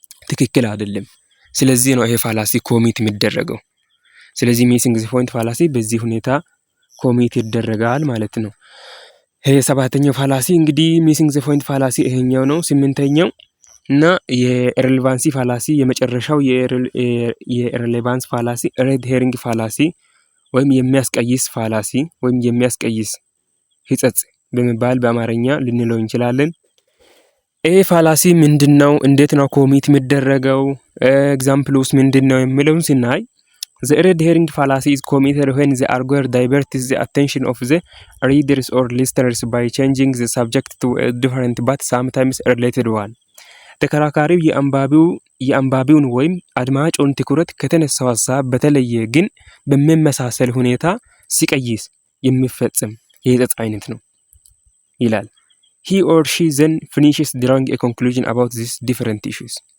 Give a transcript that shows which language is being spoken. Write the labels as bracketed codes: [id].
[am] ትክክል አይደለም። ስለዚህ ነው ይሄ ፋላሲ ኮሚት የሚደረገው። ስለዚህ ሚሲንግ ዘ ፖይንት ፋላሲ በዚህ ሁኔታ ኮሚት ይደረጋል ማለት ነው። ይሄ 7ኛው ፋላሲ እንግዲህ ሚሲንግ ዘ ፖይንት ፋላሲ ይሄኛው ነው። 8ኛው እና የሬሌቫንሲ ፋላሲ የመጨረሻው የሬሌቫንስ ፋላሲ ሬድ ሄሪንግ ፋላሲ ወይም የሚያስቀይስ ፋላሲ ወይም የሚያስቀይስ ሕጸጽ በመባል በአማርኛ ልንለው እንችላለን። ይሄ ፋላሲ ምንድነው? እንዴት ነው ኮሚት የሚደረገው? ኤግዛምፕሉስ ምንድነው የሚለውን ስናይ [en] the red herring fallacy is committed when the arguer diverts the attention of the readers or listeners by changing the subject to a different but sometimes related one. [am] ተከራካሪው የአንባቢውን ወይም አድማጩን ትኩረት ከተነሳው ሀሳብ በተለየ ግን በሚመሳሰል ሁኔታ ሲቀይስ የሚፈጸም የሕጸጽ አይነት ነው ይላል። [en] he or she then finishes drawing a conclusion about these different issues.